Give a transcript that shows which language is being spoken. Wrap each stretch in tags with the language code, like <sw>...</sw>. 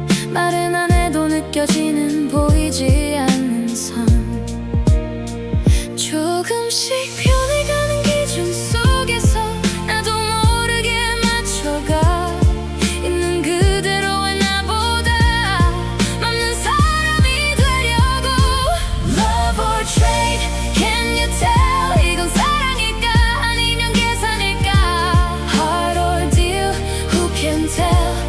<ko>말은 안 해도 느껴지는 보이지 않는 선. 조금씩 변해가는 기준 속에서 나도 모르게 맞춰가. 있는 그대로의 나보다 맞는 사람이 되려고.</ko> <en>Love or trade, can you tell?</en> <ko>이건 사랑일까 아니면 계산일까?</ko> <en>Heart or deal, who can tell?</en>